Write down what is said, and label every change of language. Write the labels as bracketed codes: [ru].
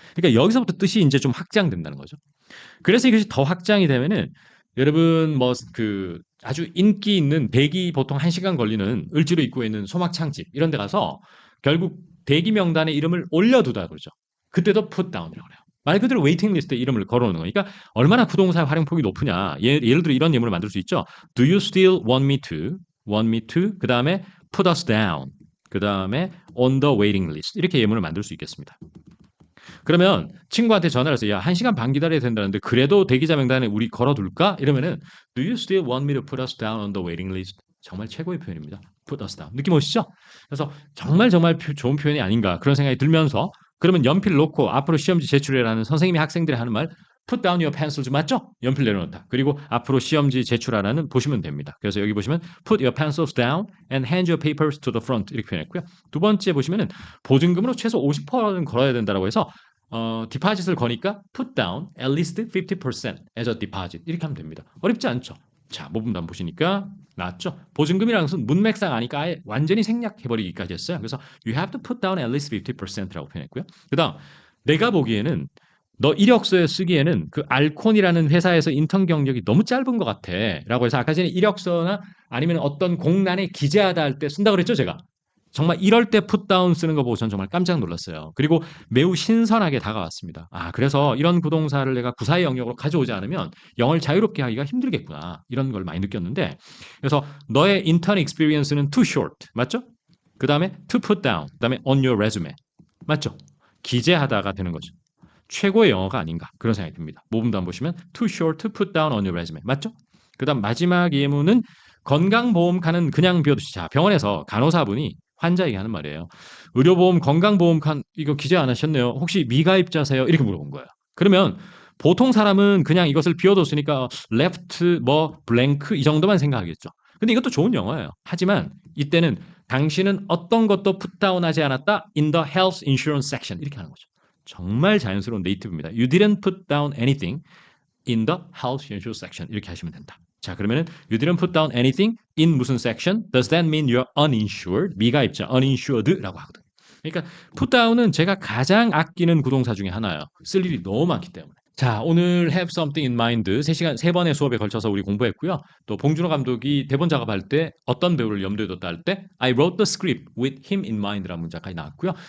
[ko] 그러니까 여기서부터 뜻이 이제 좀 확장된다는 거죠. 그래서 이것이 더 확장이 되면은 여러분 뭐 그 아주 인기 있는 대기 보통 1시간 걸리는 을지로 입구에 있는 소막창집 이런 데 가서 결국 대기 명단에 이름을 올려두다 그러죠. 그때도 put down이라고 그래요. 말 그대로 웨이팅 리스트에 이름을 걸어놓는 거니까 얼마나 부동산 활용폭이 높으냐. 예를 들어 이런 예문을 만들 수 있죠. [en] Do you still want me to? [ko] 그 다음에 [en] put us down. 그 다음에 on the waiting list. [ko] 이렇게 예문을 만들 수 있겠습니다. 그러면 친구한테 전화를 해서 야, 1시간 반 기다려야 된다는데 그래도 대기자 명단에 우리 걸어둘까? [en] 이러면은 Do you still want me to put us down on the waiting list? [ko] 정말 최고의 표현입니다. [en] Put us down. [ko] 느낌 오시죠? 그래서 정말 좋은 표현이 아닌가 그런 생각이 들면서 그러면 연필 놓고 앞으로 시험지 제출해라는 선생님이 학생들이 하는 말 [en] put down your pencils [ko] 맞죠? 연필 내려놓다. 그리고 앞으로 시험지 제출하라는 보시면 됩니다. 그래서 여기 보시면 [en] put your pencils down and hand your papers to the front [ko] 이렇게 표현했고요. 두 번째 보시면은 보증금으로 최소 50%는 걸어야 된다고 해서 디파짓을 거니까 [en] put down at least 50% as a deposit [ko] 이렇게 하면 됩니다. 어렵지 않죠? 자, 모분단 보시니까 나왔죠? 보증금이라는 것은 문맥상 아니까 아예 완전히 생략해버리기까지 했어요. [en] 그래서 you have to put down at least 50% [ko] 라고 표현했고요. 그 다음 내가 보기에는 너 이력서에 쓰기에는 그 알콘이라는 회사에서 인턴 경력이 너무 짧은 것 같아 라고 해서 아까 전에 이력서나 아니면 어떤 공란에 기재하다 할 때 쓴다고 그랬죠 제가. 정말 이럴 때 풋다운 쓰는 거 보고 전 정말 깜짝 놀랐어요. 그리고 매우 신선하게 다가왔습니다. 아, 그래서 이런 부동사를 내가 구사의 영역으로 가져오지 않으면 영어를 자유롭게 하기가 힘들겠구나. 이런 걸 많이 느꼈는데 그래서 너의 인턴 익스피리언스는 [en] too short. [ko] 맞죠? 그 다음에 [en] to put down. 그 다음에 on your resume. [ko] 맞죠? 기재하다가 되는 거죠. 최고의 영어가 아닌가 그런 생각이 듭니다. 모음도 한번 보시면 [en] too short to put down on your resume. [ko] 맞죠? 그 다음 마지막 예문은 건강보험카는 그냥 비워두시. 자, 병원에서 간호사분이 환자에게 하는 말이에요. 의료보험, 건강보험 칸 이거 기재 안 하셨네요. 혹시 미가입자세요? 이렇게 물어본 거예요. 그러면 보통 사람은 그냥 이것을 비워뒀으니까 left 뭐 blank 이 정도만 생각하겠죠. 근데 이것도 좋은 영어예요. 하지만 이때는 당신은 어떤 것도 풋다운하지 않았다 [en] in the health insurance section [ko] 이렇게 하는 거죠. 정말 자연스러운 네이티브입니다. [en] You didn't put down anything in the health insurance section [ko] 이렇게 하시면 된다. [en] 자, 그러면은 you didn't put down anything in 무슨 section? Does that mean you're uninsured? [ko] 미가입자 uninsured라고 하거든요. 그러니까 put down은 제가 가장 아끼는 구동사 중에 하나예요. 쓸 일이 너무 많기 때문에. 자, 오늘 have something in mind 3시간 3번의 수업에 걸쳐서 우리 공부했고요. 또 봉준호 감독이 대본 작업할 때 어떤 배우를 염두에 뒀다 할 때 [en] I wrote the script with him in mind [ko] 라는 문장까지 나왔고요.